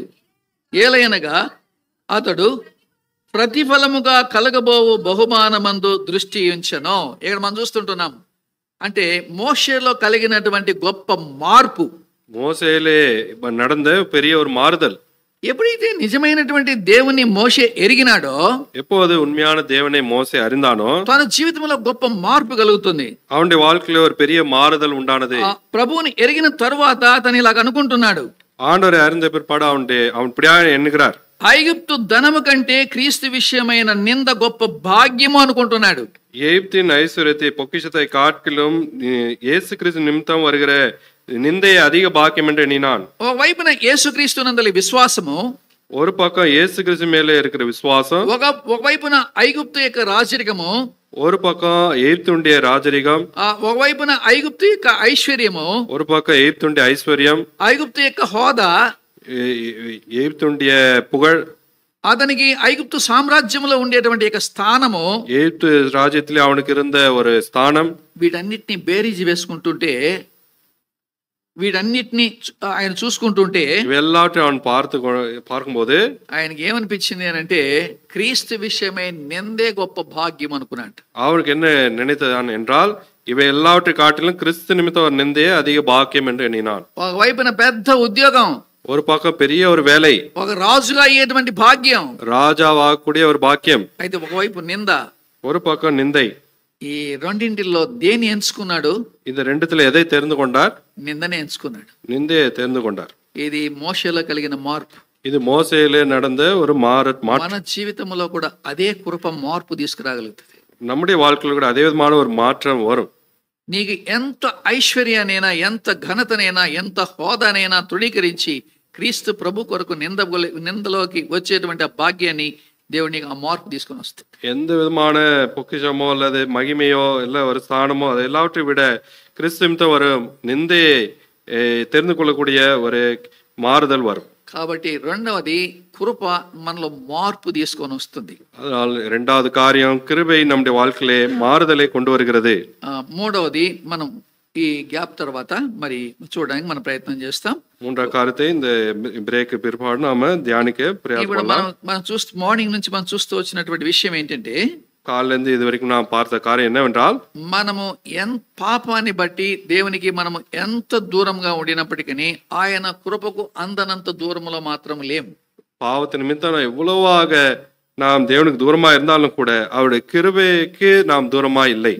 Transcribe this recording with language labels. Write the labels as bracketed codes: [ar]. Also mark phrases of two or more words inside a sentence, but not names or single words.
[te] ఏలయనగా అతడు ప్రతిఫలముగా కలగబోవు బహుమానమందు దృష్టి ఉంచెను. ఇక్కడ మనం చూస్తుంటున్నాం, అంటే మోషేలో కలిగినటువంటి గొప్ప మార్పు, [ta] மோசேலே நடந்த பெரிய ஒரு மாறுதல். [te] ఎప్పుడైతే నిజమైనటువంటి దేవుని మోషే ఎరిగినాడో, [ta] எப்போது உண்மையான தேவனை மோசே அறிந்தானோ [te] తన జీవితంలో గొప్ప మార్పు కలుగుతుంది. [ta] அவனுடைய வாழ்க்கையில ஒரு பெரிய மாறுதல் உண்டானது. [te] ప్రభువుని ఎరిగిన తరువాత అతను ఇలాగ అనుకుంటున్నాడు, [ta] ஆண்டவரை அறிந்த பிற்பாடு அவன் இப்படியா எண்ணுகிறார். [te] ఐగుప్తు ధనము కంటే క్రీస్తు విషయమైన నింద గొప్ప భాగ్యము అనుకుంటున్నాడు. [ta] எகிப்தின் ஐஸ்வர்யத்தை பொக்கிஷத்தை காட்டிலும் இயேசு கிறிஸ்து நிமித்தம் வருகிற நிந்தையை அதிக பாக்கியம் என்று எண்ணினான். [te] ఒక వైపున యేసుక్రీస్తునందలి విశ్వాసము, [ta] ஒரு பக்கம் இயேசு கிறிஸ்து மேலே இருக்கிற விசுவாசம், [te] ఒక వైపున ఐగుప్తు యొక్క రాజరికము, [ta] ஒரு பக்கம் எகிப்துடைய ராஜரிகம், [te] ఒక వైపున ఐగుప్తు యొక్క ఐశ్వర్యము, [ta] ஒரு பக்கம் எகிப்துடைய ஐஸ்வர்யம், [te] ఐగుప్తు యొక్క హోదా, [ta] எகிப்துடைய புகழ், [te] అతనికి ఐగుప్తు సామ్రాజ్యంలో ఉండేటువంటి యొక్క స్థానము, [ta] எகிப்து ராஜ்யத்திலே அவனுக்கு இருந்த ஒரு ஸ்தானம், [te] వీటన్నిటిని బేరీజు వేసుకుంటుంటే, వీటన్నిటిని ఆయన చూసుకుంటుంటే [ta] எல்லாவற்றையும் அவன் பார்க்கும்போது [te] ఆయనకి ఏమనిపించింది అని అంటే క్రీస్తు విషయమై నిందే గొప్ప భాగ్యం అనుకున్నాడు. [ta] அவனுக்கு என்ன நினைத்தான் என்றால் இவை எல்லாவற்றை காட்டிலும் கிறிஸ்து நிமித்தம் ஒரு நிந்தையே அதிக பாக்கியம் என்று எண்ணினான். [te] ఒక వైపున పెద్ద ఉద్యోగం, [ta] ஒரு பக்கம் பெரிய ஒரு வேலை, [te] ఒక రాజుగా అయ్యేటువంటి భాగ్యం, [ta] ராஜாவாகக்கூடிய ஒரு பாக்கியம், [te] అయితే ఒకవైపు నింద. [ta] ஒரு பக்கம் நிந்தை. [te] ఈ రెండింటిలో దేని ఎంచుకున్నాడు? [ta] இந்த ரெண்டுத்துல எதை தெரிந்து கொண்டார்? [te] నిందనే ఎంచుకున్నాడు. [ta] நிந்தையை தெரிந்து கொண்டார். [te] ఇది మోషేలో కలిగిన మార్పు. [ta] இது మోసేలో நடந்த ஒரு [te] మన జీవితంలో కూడా అదే కృప మార్పు తీసుకురాగలుగుతుంది. [ta] நம்முடைய வாழ்க்கையில கூட அதே விதமான ஒரு மாற்றம் வரும். [te] నీకు ఎంత ఐశ్వర్యానైనా, ఎంత ఘనతనైనా, ఎంత హోదానైనా తృణీకరించి క్రీస్తు ప్రభు కొరకు నిందలోకి వచ్చేటువంటి ఆ భాగ్యాన్ని దేవుడు నీకు ఆ మార్పు తీసుకొని వస్తాడు. [ta] எந்த விதமான பொக்கிஷமோ அல்லது மகிமையோ இல்ல ஒரு ஸ்தானமோ அது எல்லாவற்றையும் விட கிறிஸ்து நிமித்தம் ஒரு நிந்தையை தெரிந்து கொள்ளக்கூடிய ஒரு மாறுதல் வரும். [te] కాబట్టి రెండవది కృప మనలో మార్పు తీసుకొని వస్తుంది. [ta] அதனால் இரண்டாவது காரியம் கிருபை நம்முடைய வாழ்க்கையிலே மாறுதலை கொண்டு வருகிறது. [te] మూడవది మనం ఈ గ్యాప్ తర్వాత మరి చూడడానికి మనం ప్రయత్నం చేస్తాం. [ta] மூன்றாவது காரியத்தை இந்த பிரேக் பிற்பாடு நாம தியானிக்க பிரயாசப்படலாம். [te] మనం చూస్తూ మార్నింగ్ నుంచి మనం చూస్తూ వచ్చినటువంటి విషయం ఏంటంటే, [ta] காலையில இருந்து இது வரைக்கும் நாம் பார்த்த காரியம் என்னவென்றால், [te] మనము పాపాన్ని బట్టి దేవునికి మనము ఎంత దూరంగా ఉండినప్పటికీ ఆయన కృపకు అందనంత దూరములో మాత్రం లేము. [ta] பாவத்து நிமித்தம் எவ்வளவாக நாம் தேவனுக்கு தூரமா இருந்தாலும் கூட அவருடைய கிருபைக்கு நாம் தூரமா இல்லை.